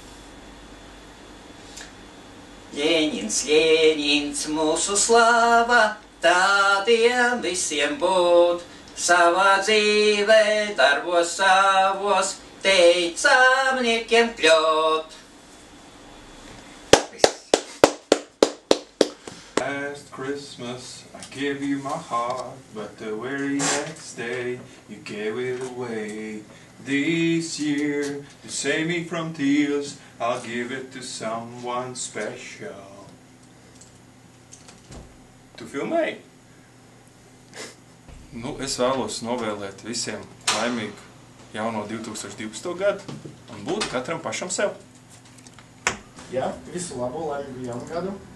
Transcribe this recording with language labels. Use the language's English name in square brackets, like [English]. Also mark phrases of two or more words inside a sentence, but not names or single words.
[Latvian] Ļeņins, Ļeņins, mūsu slava, tādiem visiem būt, savā dzīvē, darbos savos, teicamniekiem kļūt. [English] Last Christmas, I gave you my heart, but the very next day, you gave it away. This year, to save me from tears, I'll give it to someone special. [Latvian] Tu filmēji? Nu, es vēlos novēlēt visiem laimīgu jauno 2012. gadu un būt katram pašam sev. Jā, visu labo, laimīgu jaunu gadu.